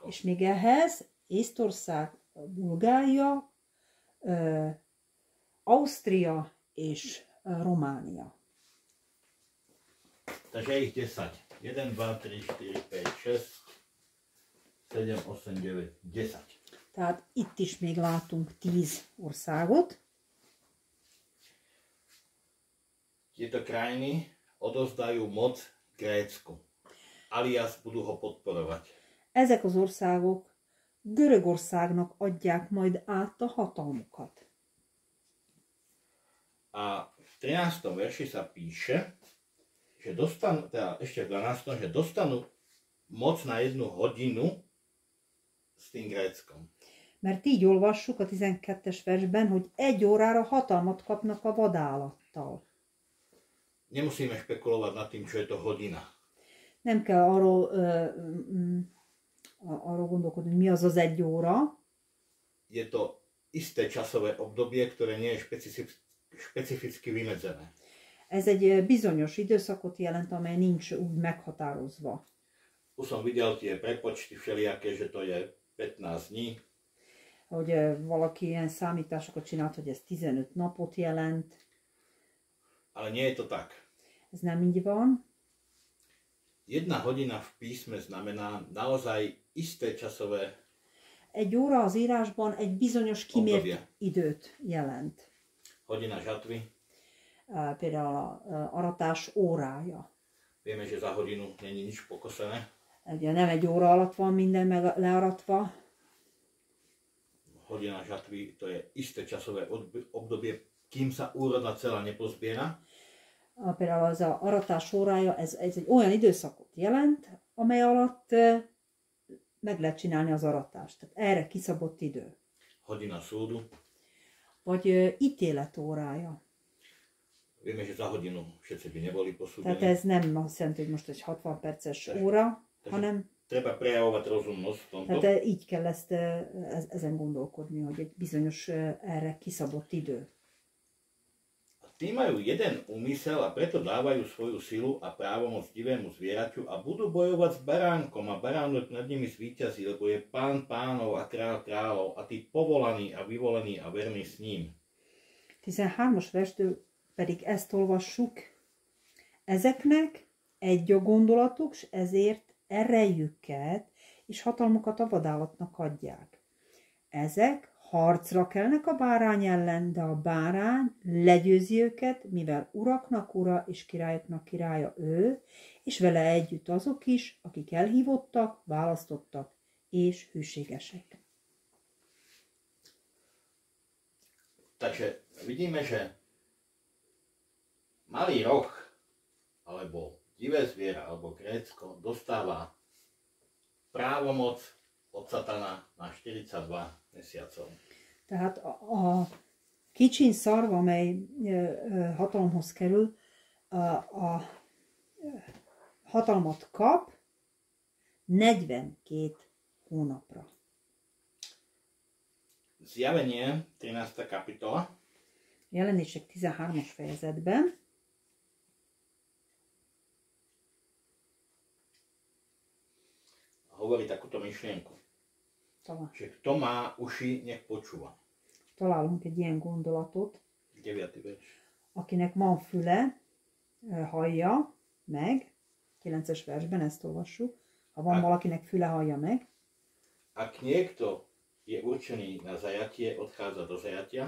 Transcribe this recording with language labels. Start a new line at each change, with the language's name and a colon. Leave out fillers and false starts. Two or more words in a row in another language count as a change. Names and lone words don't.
Hungarian: És még ehhez Észtország, Bulgária, Ausztria és Románia.
Slovak: Takže ich 10. 1, 2, 3, 4, 5, 6, 7, 8, 9, 10.
Hungarian: Tehát itt is még látunk 10 országot.
Slovak: Tieto krajiny odovzdajú moc Grécku, alias budú ho podporovať.
Hungarian: Ezek az országok Görögországnak adják majd át a hatalmukat.
Slovak: A v 13. verši sa píše, že dostanú, teda ešte v 12. že dostanú moc na 1 hodinu s tým Gréckom.
Hungarian: Mert így olvassuk a 12-es versben, hogy 1 órára hatalmat kapnak a vadállattal.
Slovak: Nemusíme špekulovať nad tým, čo je to hodina.
Hungarian: Nem kell arról gondolkodni, hogy mi az 1 óra.
Slovak: Je to isté časové obdobie, ktoré nie je špecificky vymedzené.
Hungarian: Ez egy bizonyos időszakot jelent, amely nincs úgy meghatározva.
Slovak: Už som videl tie prepočty všelijaké, že to je 15 dní.
Hungarian: Hogy valaki ilyen számításokat csinált, hogy ez 15 napot jelent.
Slovak: Ale nie je to tak.
Hungarian: Ez nem így van.
Slovak: 1 hodina v písme znamená naozaj isté časové
Hungarian: 1 óra az írásban egy bizonyos kimért időt jelent.
Slovak: Hodina žatvy.
Hungarian: Például az aratás órája.
Slovak: Vieme, že za hodinu není nič pokosené.
Hungarian: Ugye nem 1 óra alatt van minden learatva.
Slovak: Hodina žatvy to je isté časové obdobie, kým sa úroda celá nepozbiera.
Hungarian: Például az aratás órája, ez egy olyan időszakot jelent, amely alatt meg lehet csinálni az aratást. Tehát erre kiszabott idő.
Slovak: Hodina súdu.
Hungarian: Vagy ítélet órája.
Slovak: Vieme, že za hodinu všetci by neboli posúdení.
Hungarian: Tehát ez nem azt jelenti, hogy most egy 60 perces óra, hanem...
Slovak: Treba prejavovať rozumnosť v tomto.
Hungarian: Tehát így kell ezen gondolkodni, hogy egy bizonyos erre kiszabott idő.
Slovak: Tí majú jeden úmysel a preto dávajú svoju silu a právomoc divému zvieraťu a budú bojovať s baránkom a baránok nad nimi zvíťazí, lebo je pán pánov a kráľ kráľov a tí povolaní a vyvolení a verní s ním.
Hungarian: 13-as verstől pedig ezt olvassuk. Ezeknek egy a gondolatuk, s ezért erejüket és hatalmukat a vadállatnak adják. Ezek harcra kelnek a bárány ellen, de a bárány legyőzi őket, mivel uraknak ura és királyoknak királya ő, és vele együtt azok is, akik elhívottak, választottak és hűségesek.
Slovak: Takže vidíme, že malý roh, alebo divé zviera, alebo Grécko dostáva právomoc od satana na 42 mesiacov.
Hungarian: Tehát a kicsin szarv, amely hatalomhoz kerül, a hatalmat kap 42 hónapra.
Slovak: Zjavenie, 13. kapitola.
Hungarian: Jelenések 13-as fejezetben.
Slovak: Hovorí takúto myšlienku. Že kto má uši, nech počúva.
Hungarian: Találunk egy ilyen gondolatot.
Slovak: 9. verš.
Hungarian: Akinek van füle, hallja meg. 9-es versben ezt olvassuk. Ha van valakinek füle, hallja meg.
Slovak: Ak niekto je určený na zajatie, odchádza do zajatia.